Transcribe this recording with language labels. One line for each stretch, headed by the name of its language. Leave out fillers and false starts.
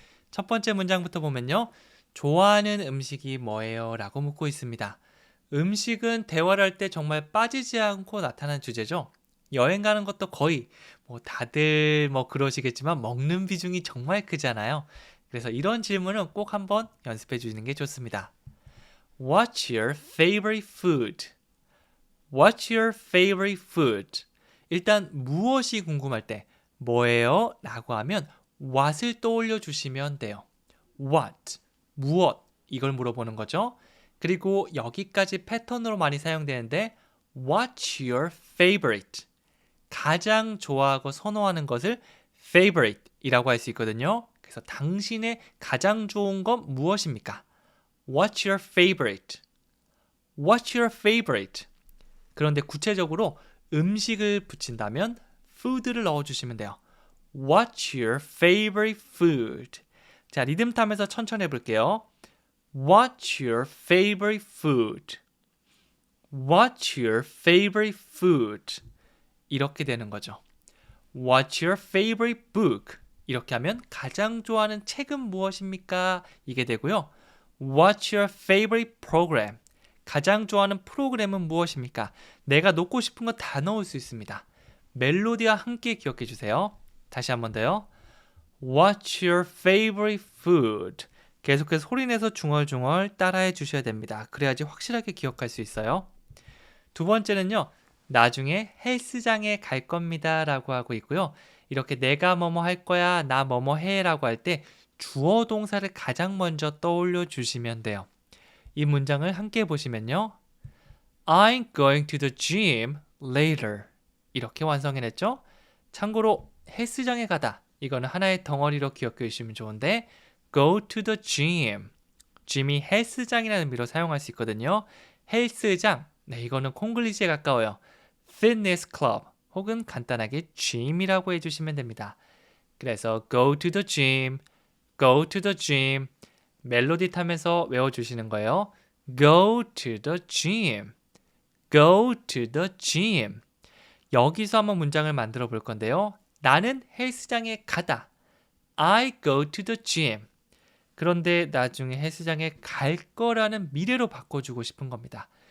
Korean: 첫 번째 문장부터 보면요. 좋아하는 음식이 뭐예요? 라고 묻고 있습니다. 음식은 대화를 할 때 정말 빠지지 않고 나타난 주제죠. 여행 가는 것도 거의 다들 그러시겠지만 먹는 비중이 정말 크잖아요. 그래서 이런 질문은 꼭 한번 연습해 주시는 게 좋습니다.
English: What's your favorite food? What's your favorite food?
Korean: 일단 무엇이 궁금할 때 뭐예요? 라고 하면 what을 떠올려 주시면 돼요.
English: What,
Korean: 무엇 이걸 물어보는 거죠. 그리고 여기까지 패턴으로 많이 사용되는데
English: What's your favorite?
Korean: 가장 좋아하고 선호하는 것을 favorite 이라고 할 수 있거든요. 그래서 당신의 가장 좋은 건 무엇입니까?
English: What's your favorite? What's your favorite?
Korean: 그런데 구체적으로 음식을 붙인다면 food를 넣어주시면 돼요.
English: What's your favorite food?
Korean: 자, 리듬 타면서 천천히 해볼게요.
English: What's your favorite food? What's your favorite food?
Korean: 이렇게 되는 거죠.
English: What's your favorite book?
Korean: 이렇게 하면 가장 좋아하는 책은 무엇입니까? 이게 되고요.
English: What's your favorite program?
Korean: 가장 좋아하는 프로그램은 무엇입니까? 내가 놓고 싶은 거 다 넣을 수 있습니다. 멜로디와 함께 기억해 주세요. 다시 한 번 더요.
English: What's your favorite food?
Korean: 계속해서 소리내서 중얼중얼 따라해 주셔야 됩니다. 그래야지 확실하게 기억할 수 있어요. 두 번째는요. 나중에 헬스장에 갈 겁니다 라고 하고 있고요. 이렇게 내가 뭐뭐 할 거야, 나 뭐뭐 해 라고 할 때 주어 동사를 가장 먼저 떠올려 주시면 돼요. 이 문장을 함께 보시면요.
English: I'm going to the gym later.
Korean: 이렇게 완성해냈죠? 참고로 헬스장에 가다. 이거는 하나의 덩어리로 기억해 주시면 좋은데
English: go to the gym.
Korean: gym이 헬스장이라는 의미로 사용할 수 있거든요. 헬스장. 네, 이거는 콩글리시에 가까워요. fitness club 혹은 간단하게 gym이라고 해주시면 됩니다. 그래서
English: go to the gym, go to the gym.
Korean: 멜로디 타면서 외워주시는 거예요.
English: Go to the gym. Go to the gym.
Korean: 여기서 한번 문장을 만들어 볼 건데요. 나는 헬스장에 가다.
English: I go to the gym.
Korean: 그런데 나중에 헬스장에 갈 거라는 미래로 바꿔주고 싶은 겁니다.